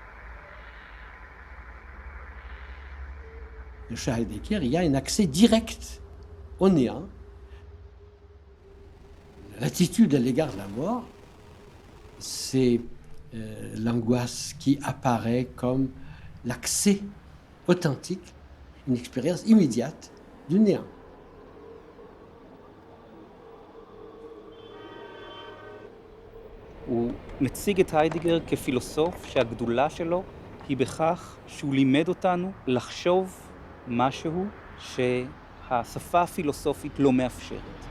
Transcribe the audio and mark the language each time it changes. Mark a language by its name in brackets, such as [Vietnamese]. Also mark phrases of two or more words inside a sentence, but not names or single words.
[French] Chez Heidegger, il y a un accès direct au néant. L'attitude à l'égard de la mort, c'est l'angoisse qui apparaît comme l'accès authentique, une expérience immédiate du néant. [Hebrew] הוא מציג את היידיגר כפילוסוף שהגדולה שלו היא בכך שהוא לימד אותנו לחשוב משהו שהשפה הפילוסופית לא מאפשרת.